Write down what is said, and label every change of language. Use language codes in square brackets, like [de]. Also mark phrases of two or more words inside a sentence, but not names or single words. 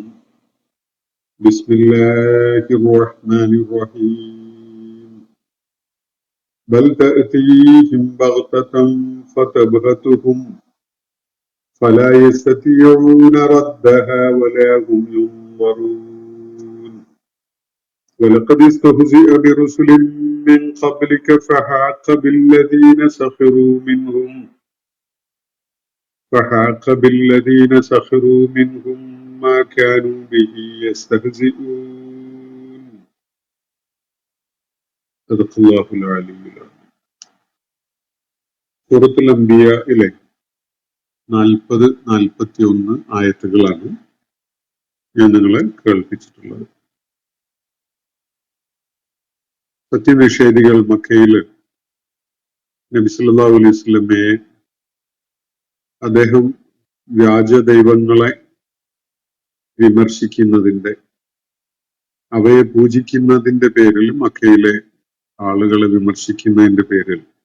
[ar] بسم الله الرحمن الرحيم. بل تأتيهم بغتة فتبهتهم فلا يستطيعون ردها ولا هم ينظرون. ولقد استهزئ برسل من قبلك فحاق بالذين سخروا منهم ما كانوا به يستهزئون. صدق الله العلي العظيم. [ml] സൂറത്തുൽ അംബിയയിലെ 40-41 ആയത്തുകളാണ് ഞാൻ നിങ്ങളെ കേൾപ്പിച്ചിട്ടുള്ളത്. സത്യനിഷേധികൾ മക്കയില് നബി [ar] صلى الله عليه [ml] വസല്ലമയെ അദ്ദേഹം വ്യാജ ദൈവങ്ങളെ വിമർശിക്കുന്നതിന്റെ, അവയെ പൂജിക്കുന്നതിന്റെ പേരിൽ, മക്കയിലെ ആളുകളെ വിമർശിക്കുന്നതിന്റെ പേരിൽ